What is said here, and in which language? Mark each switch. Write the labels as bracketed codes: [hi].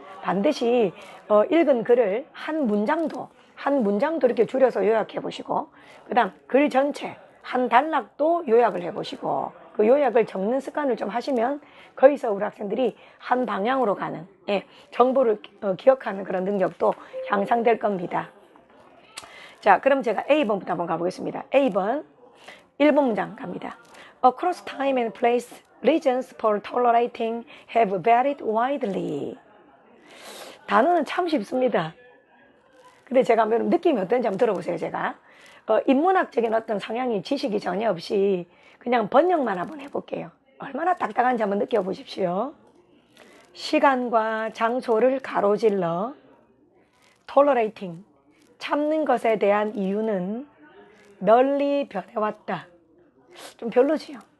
[ko] 반드시 읽은 글을 한 문장도 이렇게 줄여서 요약해 보시고, 그 다음 글 전체 한 단락도 요약을 해 보시고, 그 요약을 적는 습관을 좀 하시면 거기서 우리 학생들이 한 방향으로 가는, 정보를 기억하는 그런 능력도 향상될 겁니다. 자, 그럼 제가 A번부터 한번 가보겠습니다. A번 1번 문장 갑니다. [en] Across time and place, reasons for tolerating have varied widely. [ko] 단어는 참 쉽습니다. 근데 제가 한번 느낌이 어떤지 한번 들어보세요. 제가 인문학적인 어떤 성향이 지식이 전혀 없이 그냥 번역만 한번 해볼게요. 얼마나 딱딱한지 한번 느껴보십시오. 시간과 장소를 가로질러 tolerating, 참는 것에 대한 이유는 널리 변해왔다. 좀 별로지요.